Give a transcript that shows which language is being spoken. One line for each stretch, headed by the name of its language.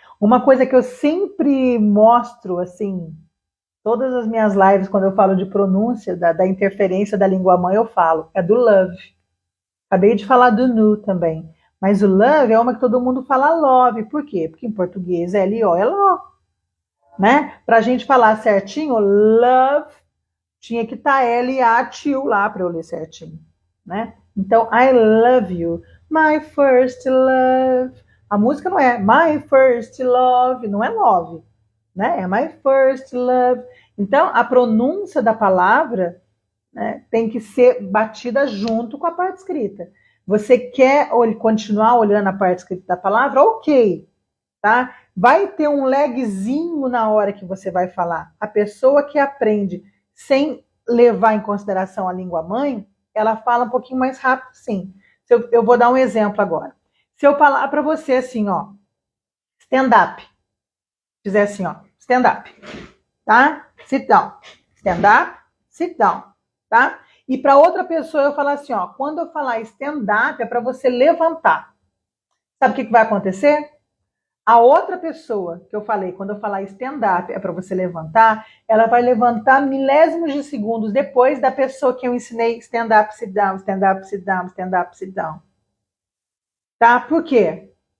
Portuguese: Uma coisa que eu sempre mostro, assim, todas as minhas lives, quando eu falo de pronúncia, da interferência da língua mãe, eu falo, é do love. Acabei de falar do nu também. Mas o love é uma que todo mundo fala love. Por quê? Porque em português é L-O, é ló. Né? Para a gente falar certinho, love, tinha que estar L-A-T-U lá para eu ler certinho. Né?
English: Então, I love you, my first love.
Portuguese: A música não é
English: my first love,
Portuguese: não é love. Né? É
English: my first love.
Portuguese: Então, a pronúncia da palavra, né, tem que ser batida junto com a parte escrita. Você quer continuar olhando a parte escrita da palavra? Ok. Tá? Vai ter um lagzinho na hora que você vai falar. A pessoa que aprende sem levar em consideração a língua mãe, ela fala um pouquinho mais rápido, sim. Eu vou dar um exemplo agora. Se eu falar para você assim, ó,
English: stand up,
Portuguese: fizer assim, ó, stand up, tá?
English: Sit down, stand up, sit down, tá?
Portuguese: E para outra pessoa eu falar assim, ó, quando eu falar
English: stand up
Portuguese: é para você levantar. Sabe o que vai acontecer? A outra pessoa que eu falei, quando eu falar stand-up é para você levantar, ela vai levantar milésimos de segundos depois da pessoa que eu ensinei
English: stand-up, sit down, stand-up, sit down,
Portuguese: stand-up, sit down. Tá? Por quê?